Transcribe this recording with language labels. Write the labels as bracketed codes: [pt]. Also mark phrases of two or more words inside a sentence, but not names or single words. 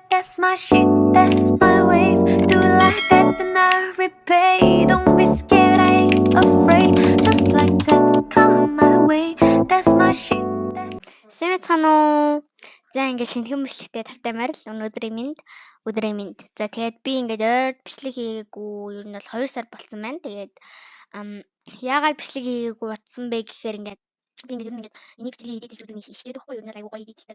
[en] That's my shit, that's my wave. Do it like that, then I repay. Don't be scared, I ain't afraid. Just like that, come my way. That's my shit. [mn] Сайн уу? За ингээд шинэхэн бичлэгтэй тавтаймаар л өдрийн минь. За тэгээд би ингээд ойр бичлэг хийгээгүй ер нь бол 2 сар болсон байна. Тэгээд яагаад бичлэг хийгээгүй утсан бэ гэхээр ингээд би ингээд ер нь ингээд энийг бичлэгийг edit хийх үедээ хичээд байхгүй ер нь айгуу гоё editдэг.